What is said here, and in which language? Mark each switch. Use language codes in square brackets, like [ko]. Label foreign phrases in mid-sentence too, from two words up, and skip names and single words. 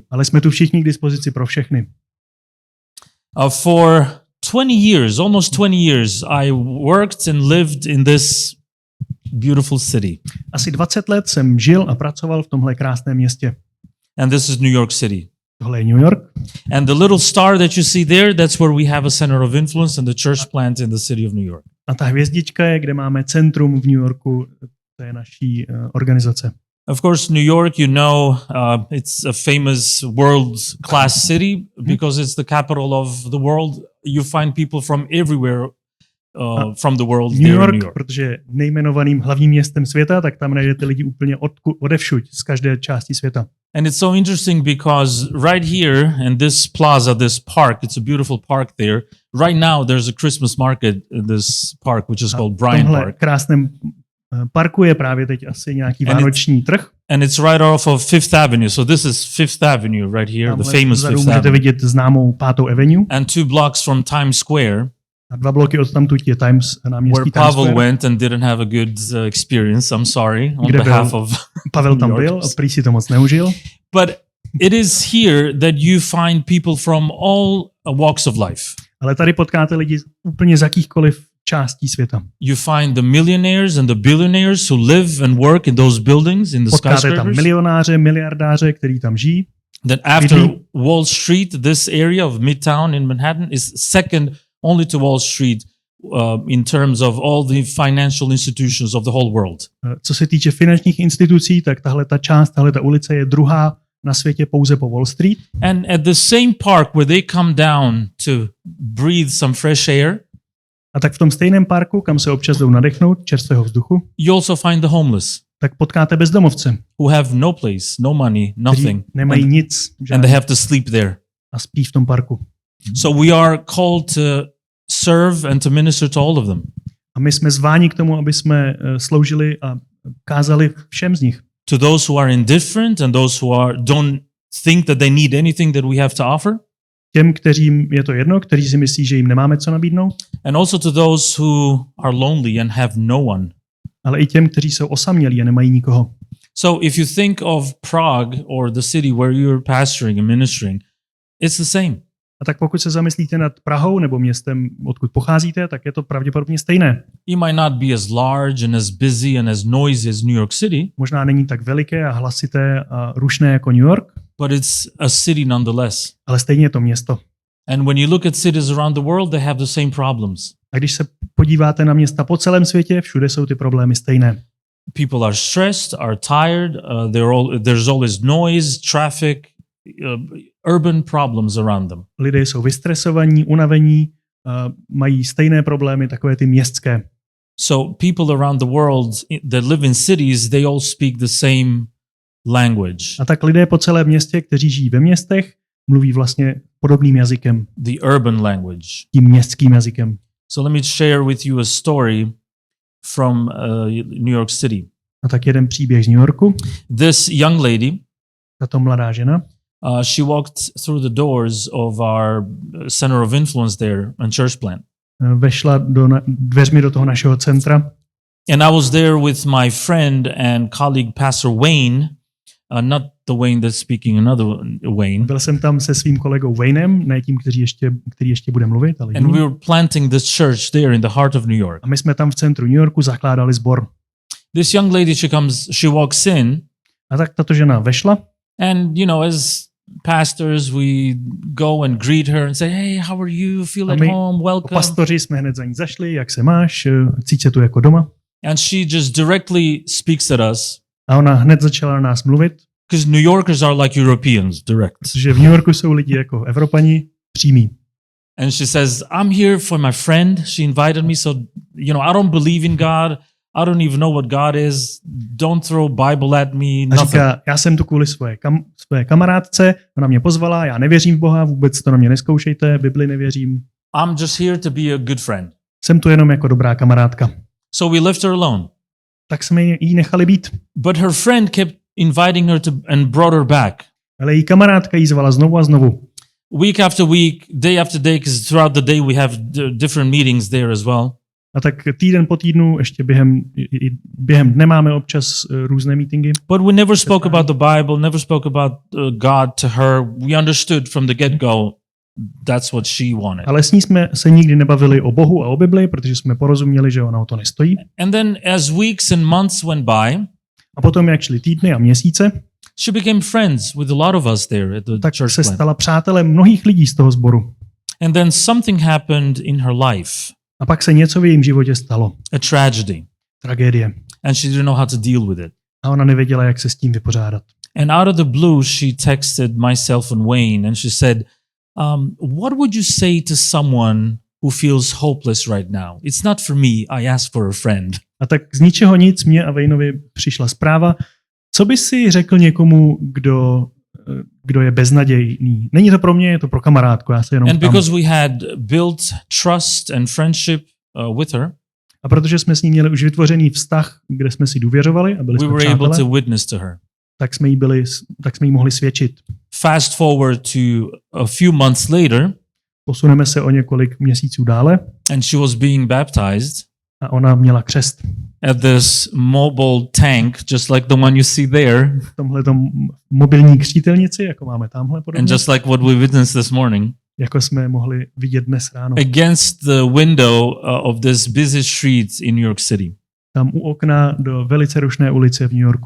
[cs] Ale jsme tu všichni k dispozici pro všechny. [en] For 20 years, almost 20 years, I worked and lived in this beautiful city. [cs] Asi 20 let jsem žil a pracoval v tomhle krásném městě. [en] And this is New York City. [cs] Tohle je New York. [en] And the little star that you see there, that's where we have a center of influence and the church plant in the city of New York. [cs] A ta hvězdička je, kde máme centrum v New Yorku, to je naší organizace. [en] Of course, New York, you know, it's a famous world-class city because it's the capital of the world. You find people from everywhere from the world New York, [cs] protože je nejmenovaným hlavním městem světa, tak tam najdete lidi úplně odevšuť, z každé části světa. [en] And it's so interesting because right here in this plaza, this park, it's a beautiful park there. Right now there's a Christmas market in this park, which is called Bryant Park. [cs] V krásném parku je právě teď asi nějaký vánoční trh. [en] And it's right off of Fifth Avenue. So this is Fifth Avenue right here, the famous Fifth Avenue. [cs] Můžete vidět známou 5. Avenue. [en] And 2 blocks from Times Square. [cs] A 2 bloky odtamtud je náměstí Times Square. [en] Where Pavel went and didn't have a good experience. I'm sorry on behalf of [cs] Pavel tam byl a prý si to moc neužil. [en] But it is here that you find people from all walks of life. [cs] Ale tady potkáte lidi úplně z jakýchkoliv částí světa. [en] You find the millionaires and the billionaires who live and work in those buildings, in the skyscrapers. [cs] Potkáte tam milionáře, miliardáře, kteří tam žijí. [en] That after Wall Street, this area of Midtown in Manhattan is second only to Wall Street in terms of all the financial institutions of the whole world. [cs] Co se týče finančních institucí, tak tahle ta ulice je druhá na světě pouze po Wall Street. [en] And at the same park where they come down to breathe some fresh air, [cs] A tak v tom stejném parku, kam se občas jdou nadechnout čerstvého vzduchu, [en] you also find the homeless [cs] tak potkáte bezdomovce, [en] who have no place, no money, nothing, [cs] kteří nemají nic [en] and they have to sleep there. [cs] a spí v tom parku. [en] So we are called to serve and to minister to all of them. [cs] A my jsme zváni k tomu, aby jsme sloužili a kázali všem z nich. [en] To those who are indifferent and those who don't think that they need anything that we have to offer. [cs] Těm, kteřím je to jedno, kteří si myslí, že jim nemáme co nabídnout. [en] And also to those who are lonely and have no one. [cs] Ale i těm, kteří jsou osamělí a nemají nikoho. [en] So if you think of Prague or the city where you're pastoring and ministering, it's the same. [cs] A tak pokud se zamyslíte nad Prahou nebo městem, odkud pocházíte, tak je to pravděpodobně stejné. [en] It might not be as large and as busy and as noisy as New York City, [cs] Možná není tak veliké a hlasité a rušné jako New York, [en] but it's a city nonetheless. [cs] ale stejně je to město. [en] And when you look at cities around the world, they have the same problems. [cs] A když se podíváte na města po celém světě, všude jsou ty problémy stejné. [en] People are stressed, are tired, there's always noise, traffic, urban problems around them. [cs] Lidé jsou vystresovaní, unavení, mají stejné problémy, takové ty městské. [en] So people around the world that live in cities, they all speak the same language. [cs] A tak lidé po celém městě, kteří žijí ve městech, mluví vlastně podobným jazykem, [en] The urban language. [cs] tím městským jazykem. [en] So let me share with you a story from New York City. [cs] A tak jeden příběh z New Yorku. [en] This young lady, [cs] Tato mladá žena, [en] she walked through the doors of our center of influence there on church plant. [cs] vešla dveřmi do toho našeho centra. [en] And I was there with my friend and colleague Pastor Wayne, not the Wayne that's speaking, another Wayne. [cs] Byl jsem tam se svým kolegou Waynem, ne tím, který ještě bude mluvit, ale [en] And [cs] jiný. [en] we were planting this church there in the heart of New York. [cs] A my jsme tam v centru New Yorku zakládali sbor. [en] This young lady, she walks in, [cs] A tak tato žena vešla [en] and as pastors, we go and greet her and say, "Hey, how are you? Feel at home? Welcome." [cs] Pastoři jsme hned za ní zašli, jak se máš, cíť se tu jako doma. [en] And she just directly speaks at us. [cs] A ona hned začala na nás mluvit. [en] Because New Yorkers are like Europeans, direct. [cs] Protože v New Yorku jsou lidi jako Evropani, přímí. [en] And she says, "I'm here for my friend. She invited me, so I don't believe in God. I don't even know what God is. Don't throw Bible at me." [cs] A [en] Nothing. [cs] říká, já jsem tu kvůli své kamarádce, ona mě pozvala, já nevěřím v Boha, vůbec to na mě nezkoušejte, Bibli nevěřím. [en] I'm just here to be a good friend. [cs] Jsem tu jenom jako dobrá kamarádka. [en] So we left her alone. [cs] Tak jsme jí nechali být. [en] But her friend kept inviting her and brought her back. [cs] Ale její kamarádka jí zvala znovu a znovu. [en] Week after week, day after day, because throughout the day we have different meetings there as well. [cs] A tak týden po týdnu, ještě během dne máme občas různé meetingy. [en] But we never spoke about the Bible, never spoke about God to her. We understood from the get-go that's what she wanted. [cs] Ale s ní jsme se nikdy nebavili o Bohu a o Bibli, protože jsme porozuměli, že ona o to nestojí. [en] And then as weeks and months went by, [cs] a potom, jak šly týdny a měsíce, [en] she became friends with a lot of us there at the [cs] tak [en] church [cs] se [en] plant. [cs] stala přátelem mnohých lidí z toho sboru. [en] And then something happened in her life. [cs] A pak se něco v jejím životě stalo. [en] A tragedy. [cs] Tragédie. [en] And she didn't know how to deal with it. [cs] A ona nevěděla, jak se s tím vypořádat. [en] And out of the blue, she texted myself and Wayne, and she said, "What would you say to someone who feels hopeless right now? It's not for me. I asked for a friend." [cs] A tak z ničeho nic mě a Waynovi přišla zpráva. Co by si řekl někomu, kdo je beznadějný? Není to pro mě, je to pro kamarádku. Já se jenom [en] And [cs] ptám. [en] because we had built trust and friendship with her, [cs] A protože jsme s ní měli už vytvořený vztah, kde jsme si důvěřovali a byli [en] we [cs] jsme [en] were able [cs] přátelé, [en] to witness to her. [cs] tak jsme jí mohli svědčit. [en] Fast forward to a few months later, [cs] Posuneme se o několik měsíců dále [en] and she was being baptized [cs] a ona měla křest. [en] at this mobile tank, just like the one you see there, [cs] V tomhletom mobilní křtitelnici, jako máme tamhle [en] and [cs] podobně, [en] just like what we witnessed this morning, [cs] jako jsme mohli vidět dnes ráno. [en] against the window of this busy street in New York City. [cs] Tam u okna do velice rušné ulice v New Yorku.